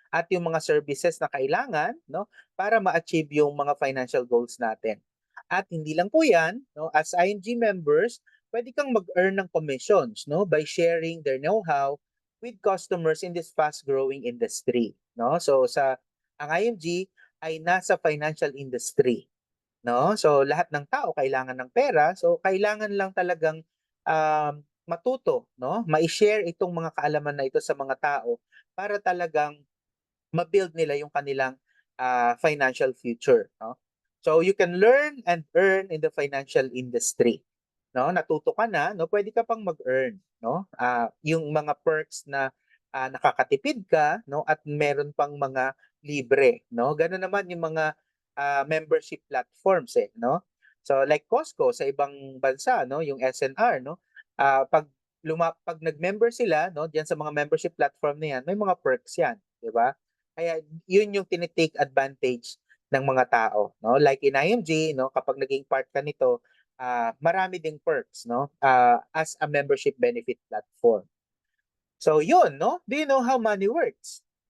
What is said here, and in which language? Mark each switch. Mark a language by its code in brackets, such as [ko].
[tl] At yung mga services na kailangan, no, para ma-achieve yung mga financial goals natin. At hindi lang po 'yan, [en] no, as IMG members, [tl] pwede kang mag-earn ng [en] commissions, no, by sharing their know-how with customers in this fast-growing industry, no? [tl] So ang IMG ay nasa financial industry, no? So lahat ng tao kailangan ng pera, so kailangan lang talagang matuto, no? Ma-share itong mga kaalaman na ito sa mga tao para talagang ma-build nila yung kanilang financial future, no? [en] So you can learn and earn in the financial industry, no? [tl] Natuto ka na, no? Pwede ka pang mag-earn, no? Yung mga perks na nakakatipid ka, no? At meron pang mga libre, no? Ganun naman yung mga membership platforms, no? [en] So like [tl] Costco sa ibang bansa, no? Yung SNR, no? Pag nag-member sila, no? Diyan sa mga membership platform na yan, may mga perks yan, di ba? Kaya yun yung tinitake advantage ng mga tao, no? [en] Like in IMG, [tl] no? Kapag naging part ka nito, marami ding perks, no? [en] As a membership benefit platform. So yun, no? Do you know how money works?